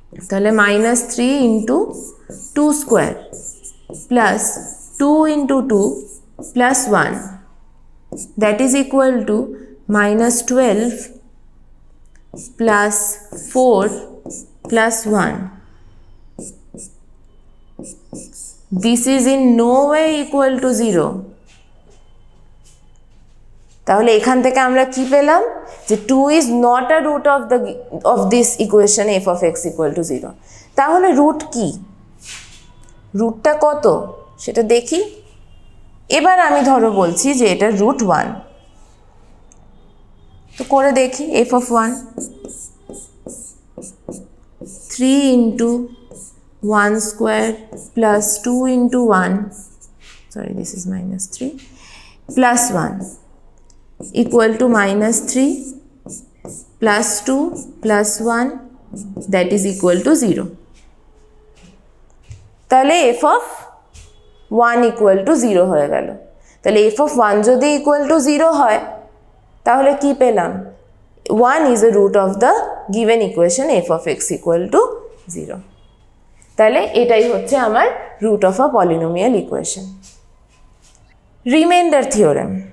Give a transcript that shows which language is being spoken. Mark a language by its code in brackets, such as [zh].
[en] তাহলে -3 into 2 square plus 2 into 2 plus 1 that is equal to -12 plus 4 plus 1। This is in no way equal to 0. [bn] তাহলে এখান থেকে আমরা কি পেলাম? যে [en] 2 is not a root of this equation f of x equal to 0. [bn] তাহলে root কি? রুটটা কত সেটা দেখি। এবার আমি ধরো বলছি যে এটা রুট 1, তো করে দেখি। [en] f of 1 3 into 1 square plus 2 into 1, sorry this is -3, plus 1 equal to -3 plus 2 plus 1 that is equal to 0. [bn] তাহলে [en] f of 1 equal to 0 [bn] হয়ে গেল। তাহলে এফ অফ ওয়ান যদি ইকুয়াল টু 0 হয় তাহলে কি পেলাম? [en] 1 is a root of the given equation F of X equal to 0। [bn] তাহলে এটাই হচ্ছে আমার root of a polynomial equation. Reminder theorem.